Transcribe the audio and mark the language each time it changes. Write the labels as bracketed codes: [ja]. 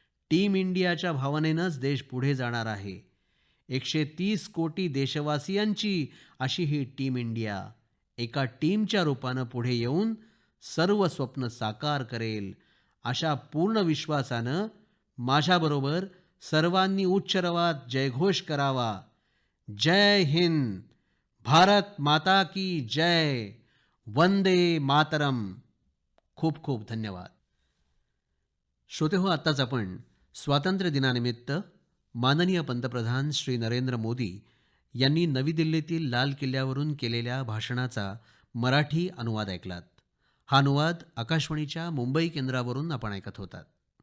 [mr] Team इंडियाच्या भावनेनंच देश पुढे जाणार आहे. 130 कोटी देशवासियांची अशी ही टीम इंडिया एका टीमच्या रूपानं पुढे येऊन सर्व स्वप्न साकार करेल. अशा पूर्ण विश्वासानं माझ्याबरोबर सर्वांनी उच्च रवात जयघोष करावा. [hi] जय हिंद, भारत माता की जय, वंदे मातरम. [mr] खूप खूप धन्यवाद. श्रोतेहो, आत्ताच आपण स्वातंत्र्य दिनानिमित्त माननीय पंतप्रधान श्री नरेंद्र मोदी यांनी नवी दिल्लीतील लाल किल्ल्यावरून केलेल्या भाषणाचा मराठी अनुवाद ऐकलात. हा अनुवाद आकाशवाणीच्या मुंबई केंद्रावरून आपण ऐकत होतात.